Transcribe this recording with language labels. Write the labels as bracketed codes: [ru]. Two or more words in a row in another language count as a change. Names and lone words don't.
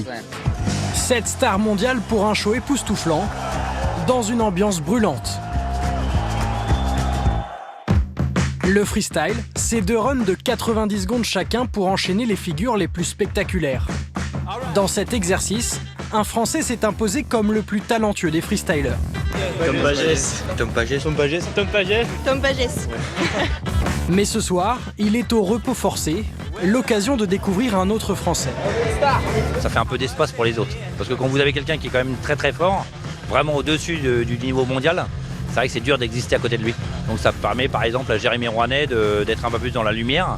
[fr] 7 stars mondiales pour un show époustouflant, dans une ambiance brûlante. Le freestyle, c'est 2 runs de 90 secondes chacun pour enchaîner les figures les plus spectaculaires. Dans cet exercice, un Français s'est imposé comme le plus talentueux des freestylers. Tom Pagès. Tom Pagès. Tom Pagès. Tom Pagès. Tom Pagès. Mais ce soir, il est au repos forcé, l'occasion de découvrir un autre Français. Ça fait un peu d'espace pour les autres. Parce que quand vous avez quelqu'un qui est quand même très très fort, vraiment au-dessus du niveau mondial, c'est vrai que c'est dur d'exister à côté de lui. Donc ça permet par exemple à Jérémy Rouanet d'être un peu plus dans la lumière.